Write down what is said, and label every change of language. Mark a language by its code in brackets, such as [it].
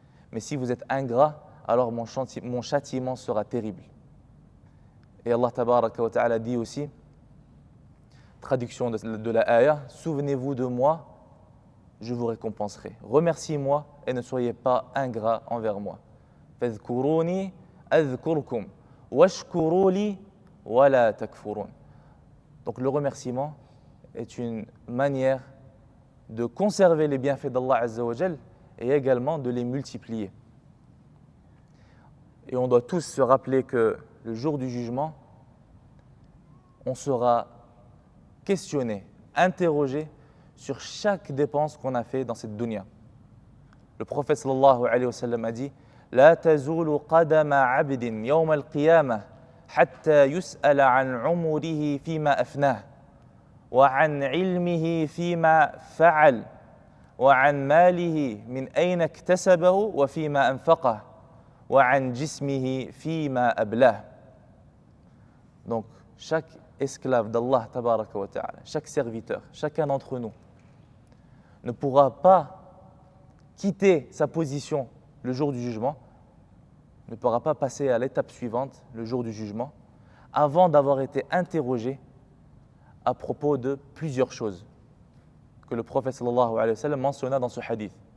[fr] Mais si vous êtes ingrat, alors mon châtiment sera terrible. Et Allah tabaraka wa ta'ala dit aussi, traduction de la ayah, souvenez-vous de moi je vous récompenserai. Remerciez-moi et ne soyez pas ingrats envers moi. [ar] فاذكروني أذكركم واشكروا لي ولا تكفرون. [fr] Donc le remerciement est une manière de conserver les bienfaits d'Allah Azza wa Jal et également de les multiplier. Et on doit tous se rappeler que le jour du jugement, on sera questionné, interrogé sur chaque dépense qu'on a fait dans cette dunya. Le prophète sallallahu alayhi wa sallam a dit [ar] لا تزول قدم عبد يوم القيامة حتى يسأل عن عمره فيما أفناه وعن علمه فيما فعل وعن ماله من أين اكتسبه وفيما أنفقه وعن جسمه فيما أبلاه. [fr] Donc chaque esclave d'Allah tabaraka wa ta'ala, chaque serviteur, chacun d'entre nous ne pourra pas quitter sa position le jour du jugement, ne pourra pas passer à l'étape suivante le jour du jugement avant d'avoir été interrogé à propos de plusieurs choses que le prophète sallallahu alayhi wa sallam mentionna dans ce hadith.